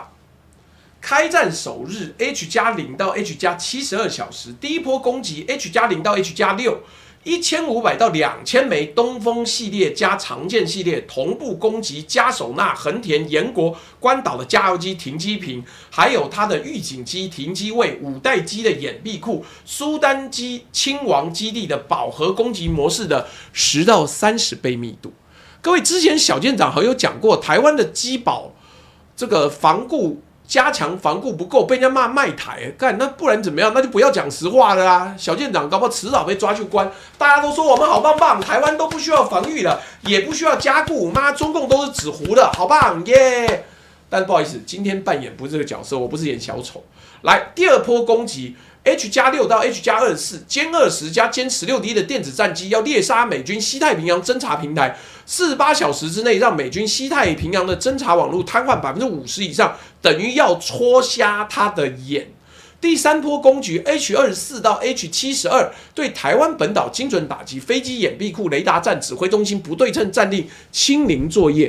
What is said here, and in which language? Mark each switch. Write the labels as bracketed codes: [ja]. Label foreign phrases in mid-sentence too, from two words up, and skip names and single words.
[zh] 開戰首日 H+0 到 H+72 小時，第一波攻擊 H+0 到 H+6。1500到2000枚東風系列加長劍系列同步攻擊加手納、橫田、延國、關島的加油機停機坪，還有它的預警機停機位、5代機的掩蔽庫、蘇丹機親王基地的飽和攻擊模式的10到30倍密度。各位之前小艦長好有講過，台灣的機保這個防固。加強防固不夠，被人家罵賣台，幹那不然怎麼樣？那就不要講實話了啊！小艦長搞不好遲早被抓去關。大家都說我們好棒棒，台灣都不需要防禦了，也不需要加固，媽中共都是紙糊的，好棒耶！ Yeah! 但不好意思，今天扮演不是這個角色，我不是演小丑。來，第二波攻擊 H+6 到 H+24 歼20加歼 16D 的電子戰機要獵殺美軍西太平洋偵察平台，48小時之內讓美軍西太平洋的偵察網絡癱瘓50%以上，等於要戳瞎他的眼。第三波攻擊 H24 到 H72 對台灣本島精準打擊，飛機掩蔽庫、雷達站、指揮中心不對稱戰力清零作業。